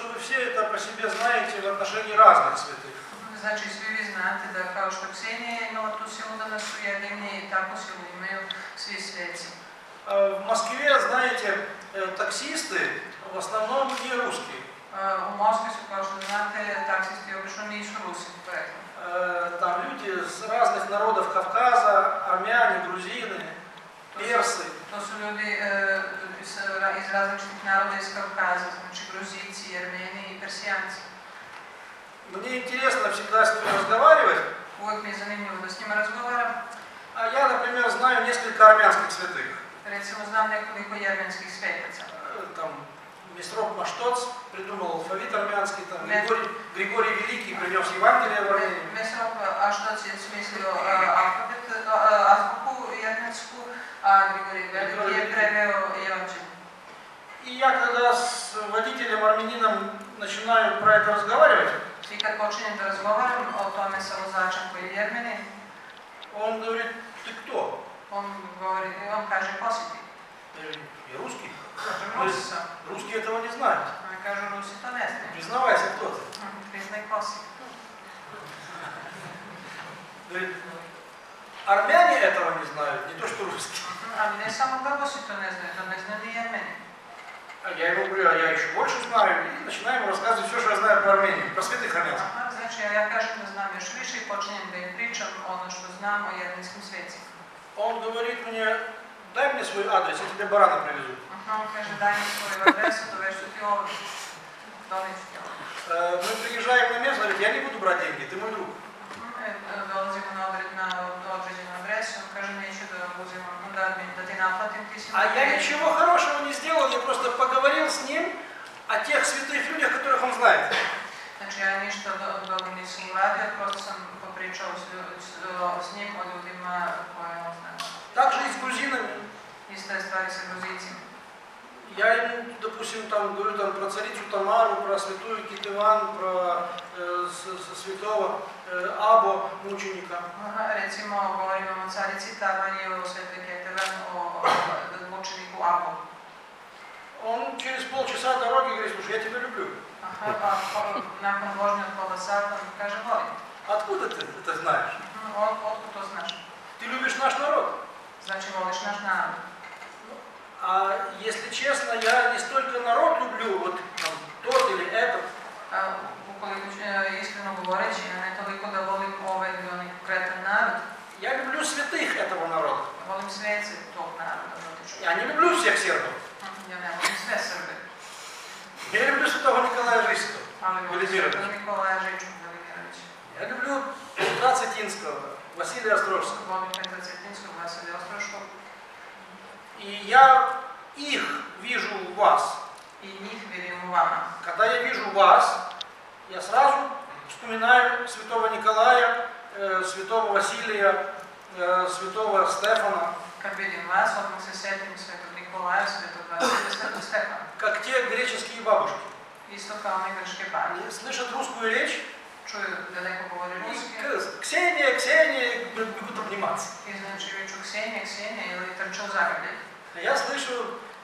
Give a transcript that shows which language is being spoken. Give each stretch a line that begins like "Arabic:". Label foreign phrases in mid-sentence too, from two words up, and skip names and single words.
Russian: все это по себе знаете в отношении разных святых.
Serbian: Значи svi vi znate da kao što Ksenija je imala tu silu da nas ujedini, tako silu imaju svi sveci.
Russian: В Москве, знаете, таксисты в основном не русские.
Serbian: U Moskvi su, kao što znate, taksisti obično nisu Rusi poreklom.
Russian: Там люди с разных народов Кавказа, армяне, грузины, персы.
Serbian: To su ljudi iz različitih naroda iz Kavkaza, znači Gruzici, Armeni i Persijanci.
Russian: Мне интересно всегда с ними разговаривать.
Serbian: Uvijek mi je zanimljivo da s njima razgovaram.
Russian: А я, например, знаю несколько армянских святых.
Serbian: Recimo, znam nekoliko jermenskih svetaca.
Russian: Там Месроп Маштоц придумал алфавит армянский, там Григорий Великий принес Евангелие в Армению.
Serbian: Месроп Маштоц je smislio alfabet, azbuku jermensku, a Grigorij Veliki je preveo Evanđelje.
Russian: И я когда с водителем армянином начинаю про это разговаривать,
Serbian: I kad počinjem da razgovaram o tome sa vozačem koji je Jermenin,
Russian: он говорит: ты кто?
Serbian: on kaže ko si ti?
Russian: Я говорю: я русский.
Serbian: Kažem, Rusi sam.
Russian: Rусские этого не знают.
Serbian: Oni kažu, Rusi to ne znaju.
Russian: Признавайся, кто ты.
Serbian: Priznaj ko si.
Russian: Говорит: армяне этого не знают, не то что русские.
Serbian: Ali ne samo Grbosi to ne znaju, to ne znaju ni Jermeni.
Russian: А я ему говорю: а я еще больше знаю, и начинаю ему рассказывать все, что я знаю про Армению, про святых армянских.
Serbian: Znači, ja kažem da znam još više i počinjem da im pričam ono što znam o jermenskim svecima.
Russian: Он говорит мне: дай мне свой адрес, я тебе барана привезу.
Serbian: On kaže, daj mi svoju adresu, dovežu ti ovdje. Doneću ti ovdje.
Russian: Мы приезжаем на место, говорит: я не буду брать деньги, ты мой друг.
Serbian: Dolazimo na određenu adresu, on kaže, neću da uzimam, da ti naplatim, ti si
Russian: А я ничего хорошего не сделал, я просто pogovorил с ним о тех святых людях, которых он знает.
Serbian: Znači, ja ništa dobro nisam uradio, prosto sam popričao s njim o ljudima koje on zna.
Russian: Также и с грузинами.
Serbian: Ista je stvari sa Gruzicima.
Russian: Я ему, допустим, там говорю там про царицу Тамару, про святую Китыван, про святого Або, мученика.
Serbian: Recimo, govorimo o carici Tamari, o svetoj Kitevan, o mučeniku Abo.
Russian: Он через полчаса дороги говорит: слушай, я тебя люблю.
Serbian: Nakon vožnje od pola sata on kaže, volim.
Russian: Откуда ты это знаешь?
Serbian: Otkud to znaš?
Russian: Ты любишь наш народ.
Serbian: Znači, voliš naš narod.
Russian: А если честно, я не столько народ люблю, вот там, тот или этот.
Serbian: Ukoliko iskreno govoreći, ja ne toliko da volim ovaj ili onaj konkretan narod.
Russian: Я люблю святых этого народа.
Serbian: Volim svece tog naroda.
Russian: Я не люблю всех сербов.
Serbian: Ja ne volim sve Srbe.
Russian: Я люблю святого Николая Жийского.
Serbian: Ali volim svetog Nikolaja Žiču Velimirovića.
Russian: Я люблю Петра Цетинского, Василия Острожского.
Serbian: Volim Petra Cetinskog, Vasilija Ostroškog.
Russian: И я их вижу в вас.
Serbian: I njih vidim u vama.
Russian: Когда я вижу вас, я сразу вспоминаю святого Николая, святого Василия, святого Стефана.
Serbian: Kad vidim vas, odmah se setim svetog Nikolaja, svetog Vasilija, svetog Stefana.
Russian: Как те греческие бабушки.
Serbian: Isto kao one grčke bake.
Russian: Слышат русскую речь.
Serbian: Čuju da neko govori ruski.
Russian: Ксения, Ксения, бегут обниматься.
Serbian: I znači viču Ksenija, Ksenija ili trče u zagrljaj.
Russian: Я слышу